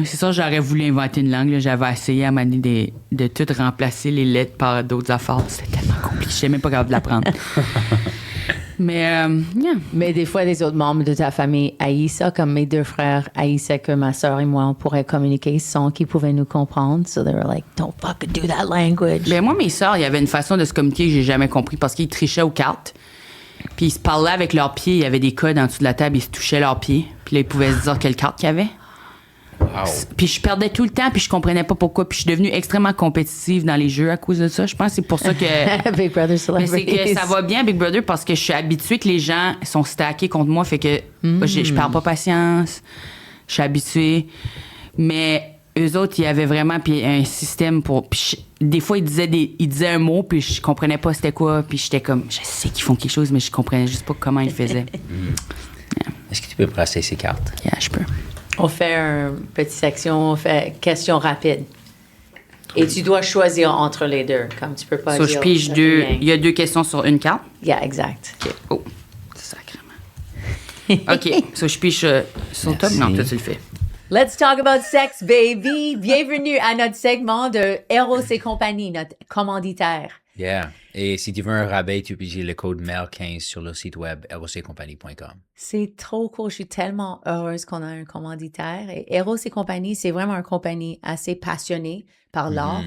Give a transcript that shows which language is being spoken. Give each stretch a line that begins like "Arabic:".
French: C'est ça, j'aurais voulu inventer une langue. Là. J'avais essayé à un moment donné de tout remplacer les lettres par d'autres affaires. C'était tellement compliqué. Je sais même pas capable de l'apprendre. Mais des fois, les autres membres de ta famille haïssent ça, comme mes deux frères haïssaient que ma soeur et moi, on pourrait communiquer sans qu'ils pouvaient nous comprendre.
English: So they were like, don't fucking do that language.
French: Ben moi, mes sœurs, il y avait une façon de se communiquer que j'ai jamais compris parce qu'ils trichaient aux cartes. Puis ils se parlaient avec leurs pieds. Il y avait des codes en dessous de la table. Ils se touchaient leurs pieds. Puis là, ils pouvaient se dire quelle carte qu'il y avait. Puis je perdais tout le temps, puis je comprenais pas pourquoi. Puis je suis devenue extrêmement compétitive dans les jeux à cause de ça. Je pense que c'est pour ça que...
English: Big Brother
French: Mais c'est
English: Celebrities.
French: que ça va bien, Big Brother, parce que je suis habituée que les gens sont stackés contre moi. Fait que je perds pas patience. Je suis habituée. Mais eux autres, il y avait vraiment puis un système pour... Puis des fois, ils disaient un mot, puis je comprenais pas c'était quoi. Puis j'étais comme, je sais qu'ils font quelque chose, mais je comprenais juste pas comment ils le faisaient. Est-ce que tu peux brasser ces cartes? Yeah, je peux. On fait une petite section, on fait questions rapides. Et tu dois choisir entre les deux, comme tu peux pas
English: So,
French: dire... je pige deux... Il y a 2 questions sur une carte. Yeah, exact. OK. Oh, sacrément. OK. So, je pige sur le top. Non, toi, tu le fais.
English: Let's talk about sex, baby.
French: Bienvenue à notre segment de Eros et compagnie, notre commanditaire.
English: Yeah.
French: Et si tu veux un rabais, tu peux utiliser le code MEL15 sur le site web erossetcompagnie.com. C'est trop cool. Je suis tellement heureuse qu'on a un commanditaire. Et Eros et compagnie, c'est vraiment une compagnie assez passionnée par l'art.